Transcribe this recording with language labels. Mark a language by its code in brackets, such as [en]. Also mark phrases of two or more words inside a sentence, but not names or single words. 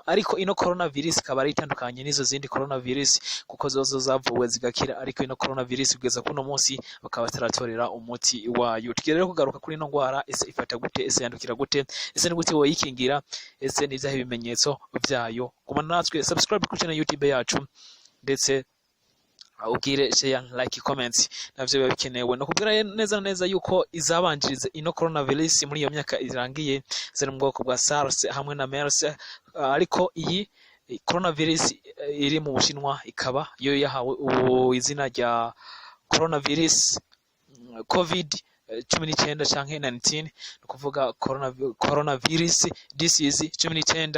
[rn] Ariko ino coronavirus ikaba ari itandukanye n'izo zindi coronavirus kuko zozo zavuwe zigakira, ariko ino coronavirus kugeza kuno munsi bakaba bataratorera umuti wayo. Tugiye kugaruka kuri ino ndwara, ese ifata gute, ese yandukira gute, ese ni gute woyikingira, ese nizaho ibimenyetso vyayo. Kumana natwe subscribe kuri channel YouTube yacu, ndetse ubwire [en] share, like, comments [rn] navyo biba bikenewe. No kubwira neza neza yuko izabanjirize ino coronavirus muri iyo myaka irangiye ziri mu bwoko bwa SARS hamwe na MERS, ariko iyi coronavirus iri mu Bushinwa ikaba yo yahawe izina rya coronavirus COVID-19 canke 19, nukuvuga [en] coronavirus disease 19.